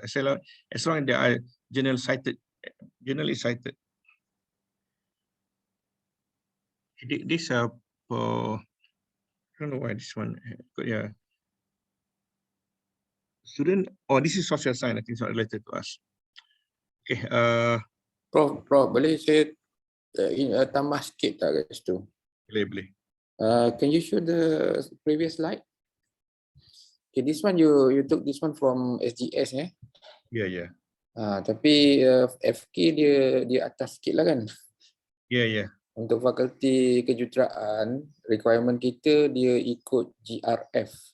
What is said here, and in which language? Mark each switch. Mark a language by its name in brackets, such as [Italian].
[English] As long as there are journal cited, journal is cited. This for, I don't know why this one, yeah. Student, this is social science, I think it's not related to us. Okay. [Malay] Prof, boleh saya tambah sikit tak kat situ? Boleh. [English] Can you show the previous slide? Okay, this one you took this one from SGS Yeah. [Malay] Tapi FK dia atas sikit lah kan? [English] Yeah. [Malay] Untuk fakulti kejuruteraan, requirement kita dia ikut GRF.